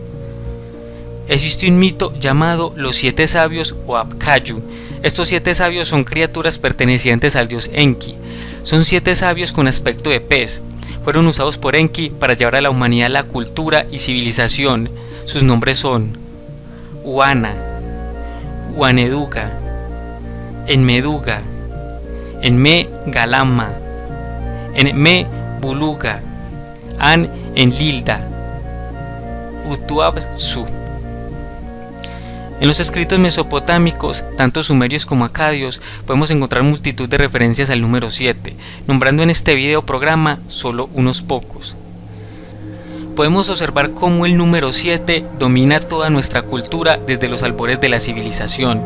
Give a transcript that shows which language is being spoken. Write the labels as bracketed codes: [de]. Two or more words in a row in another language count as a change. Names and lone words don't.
[es] Existe un mito llamado los 7 sabios o Apkayu. Estos 7 sabios son criaturas pertenecientes al dios Enki. Son 7 sabios con aspecto de pez. Fueron usados por Enki para llevar a la humanidad la cultura y civilización. Sus nombres son Uana, Uaneduga, Enmeduga, Enme Galama, Enme Buluga, An Enlilda, Utuabsu. En los escritos mesopotámicos, tanto sumerios como acadios, podemos encontrar multitud de referencias al número 7, nombrando en este video programa solo unos pocos. Podemos observar cómo el número 7 domina toda nuestra cultura desde los albores de la civilización.